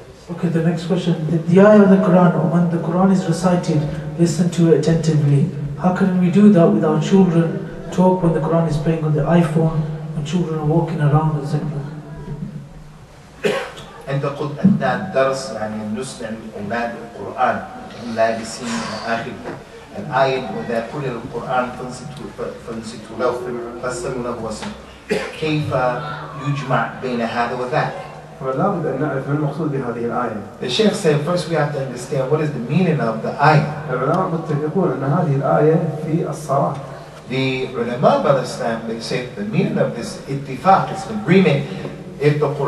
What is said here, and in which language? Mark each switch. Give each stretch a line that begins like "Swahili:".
English: Okay, the next question. The ayah of the Quran, or when the Quran is recited, listen to it attentively. How can we do that with our children? Talk when the Quran is playing on the iPhone, when children are walking around, etc. And
Arabic: تاخد أثناء الدرس يعني نسمع أولاد القرآن هم لابسين آخر الآية وإذا قرئ القرآن فانصتوا له فاستمعوا له واسمعوا. كيف يجمع بين هذا وذاك؟ فلا بد أن نعرف ما المقصود بهذه الآية.
English: The Sheikh said first we have to understand what is the meaning of the ayah.
Arabic: العلماء متفقون أن هذه الآية في الصلاة.
English: The ulama of Islam, they say the meaning of this ittifaq is agreement. If the Quran